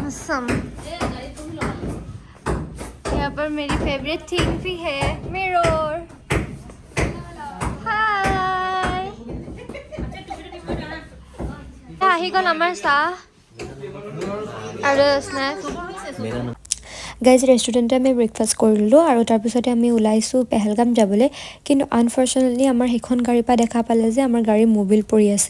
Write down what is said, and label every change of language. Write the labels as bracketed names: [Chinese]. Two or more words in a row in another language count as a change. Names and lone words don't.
[Hindi] ऑसम। यहाँ पर मेरी [English] favourite thing [Hindi] भी है, मिरर। हाय, [Assamese] আহি গ'ল আমাৰ চাহ আৰু স্নেক্স। গাইজ ৰেষ্টুৰেণ্টতে আমি ব্ৰেকফাষ্ট কৰিলোঁ আৰু তাৰপিছতে আমি ওলাইছোঁ পেহেলগাম যাবলৈ। কিন্তু আনফৰ্চুনেটলি আমাৰ সেইখন গাড়ীৰ পৰা দেখা পালে যে আমাৰ গাড়ী মবিল পৰি আছে।